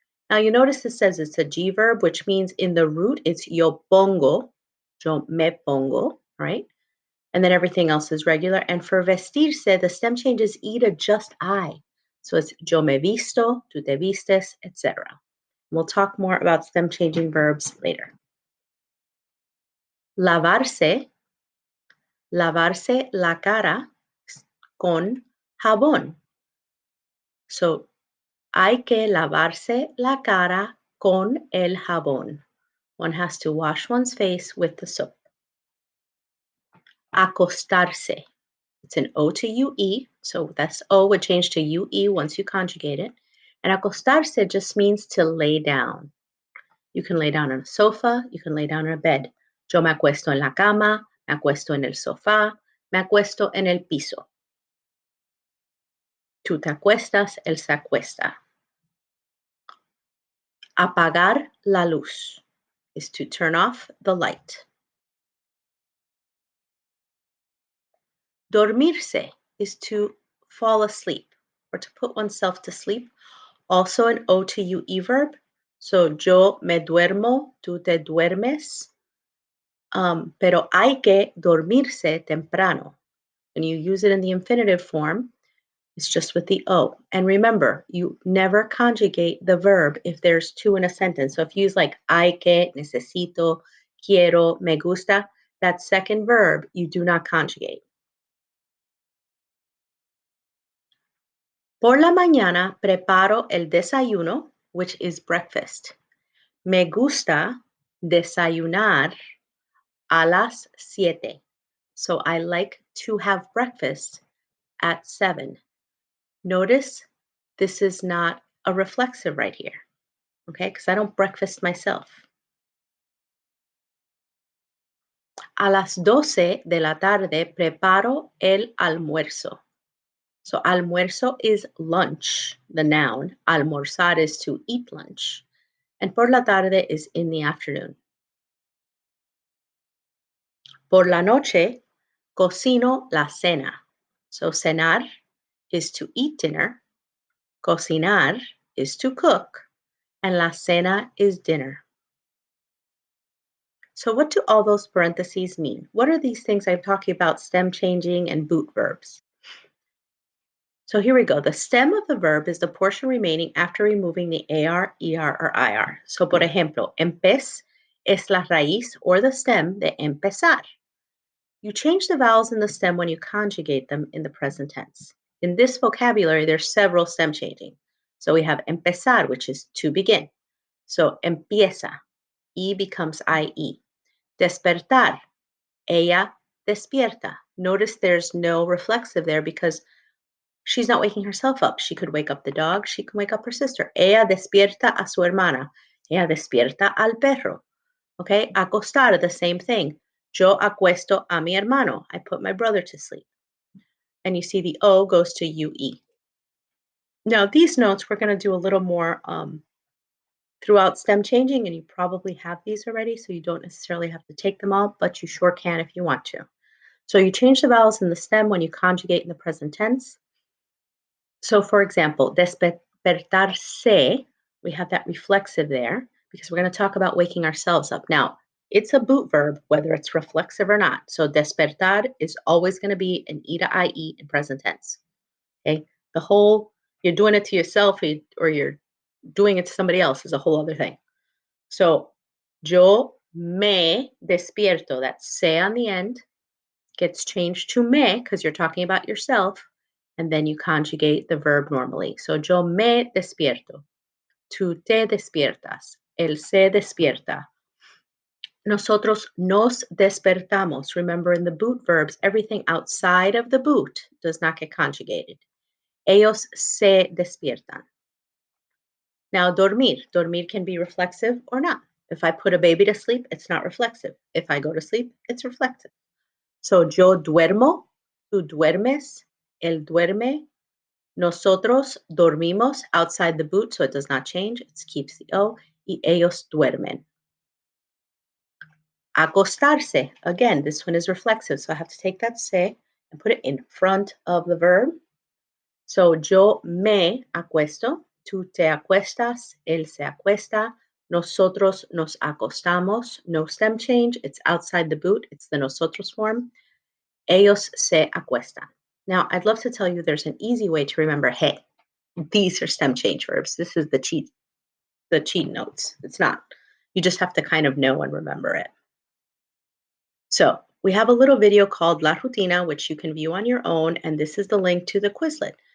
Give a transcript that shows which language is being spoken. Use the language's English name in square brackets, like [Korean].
[English] Now you notice it says it's a G verb, which means in the root it's [Spanish] yo me pongo, [English] right? And then everything else is regular. And for vestirse, the stem change is I to just I. So it's [Spanish] yo me visto, tú te vistes, [English] etc. We'll talk more about stem changing verbs later. [Spanish] Lavarse, lavarse la cara con jabón. So hay que lavarse la cara con el jabón. [English] One has to wash one's face with the soap. Acostarse. It's an O to UE, so that's O would change to UE once you conjugate it. And acostarse just means to lay down. You can lay down on a sofa, you can lay down on a bed. [Spanish] Yo me acuesto en la cama, me acuesto en el sofá, me acuesto en el piso. Tú te acuestas, él se acuesta. Apagar la luz [English] is to turn off the light. Dormirse is to fall asleep or to put oneself to sleep. Also an O to UE verb. So [Spanish] yo me duermo, tú te duermes. Pero hay que dormirse temprano. [English] When you use it in the infinitive form, it's just with the O. And remember, you never conjugate the verb if there's two in a sentence. So if you use like [Spanish] hay que, necesito, quiero, me gusta, [English] that second verb you do not conjugate. [Spanish] Por la mañana preparo el desayuno, [English] which is breakfast. [Spanish] Me gusta desayunar a las 7. [English] So I like to have breakfast at 7. Notice this is not a reflexive right here, okay? Because I don't breakfast myself. [Spanish] A las 12 de la tarde preparo el almuerzo. [English] So almuerzo is lunch, the noun. Almorzar is to eat lunch. And por la tarde is in the afternoon. [Spanish] Por la noche cocino la cena. [English] So cenar is to eat dinner. Cocinar is to cook. And la cena is dinner. So what do all those parentheses mean? What are these things I'm talking about, stem changing and boot verbs? So here we go. The stem of the verb is the portion remaining after removing the AR, ER, or IR. [Spanish] So por ejemplo, empez es la raíz [English] or the stem [Spanish] de empezar. [English] You change the vowels in the stem when you conjugate them in the present tense. In this vocabulary, there's several stem changing. So we have empezar, which is to begin. So empieza, E becomes IE. [Spanish] Despertar, ella despierta. [English] Notice there's no reflexive there because she's not waking herself up. She could wake up the dog. She can wake up her sister. [Spanish] Ella despierta a su hermana. Ella despierta al perro. Okay, acostar, [English] the same thing. [Spanish] Yo acuesto a mi hermano. [English] I put my brother to sleep. And you see the O goes to UE. Now, these notes, we're going to do a little more throughout stem changing, and you probably have these already, so you don't necessarily have to take them all, but you sure can if you want to. So you change the vowels in the stem when you conjugate in the present tense. So for example, despertarse, we have that reflexive there because we're going to talk about waking ourselves up. Now, it's a boot verb, whether it's reflexive or not. So despertar is always going to be an E to IE in present tense. Okay. The whole, you're doing it to yourself or you're doing it to somebody else is a whole other thing. So [Spanish] yo me despierto, [English] that's se on the end, gets changed to me because you're talking about yourself, and then you conjugate the verb normally. [Spanish] So yo me despierto, tú te despiertas, él se despierta. Nosotros nos despertamos. [English] Remember in the boot verbs, everything outside of the boot does not get conjugated. [Spanish] Ellos se despiertan. [English] Now, [Spanish] dormir. [English] Dormir can be reflexive or not. If I put a baby to sleep, it's not reflexive. If I go to sleep, it's reflexive. So [Spanish] yo duermo, tú duermes, él duerme, nosotros dormimos [English] outside the boot, so it does not change. It keeps the O, [Spanish] y ellos duermen. Acostarse. [English] Again, this one is reflexive, so I have to take that se and put it in front of the verb. [Spanish] So yo me acuesto, tú te acuestas, él se acuesta, nosotros nos acostamos. [English] No stem change, it's outside the boot, it's the nosotros form. [Spanish] Ellos se acuestan. [English] Now, I'd love to tell you there's an easy way to remember hey. These are stem change verbs. This is the cheat notes. It's not. You just have to kind of know and remember it. So we have a little video called La Rutina, which you can view on your own, and this is the link to the Quizlet.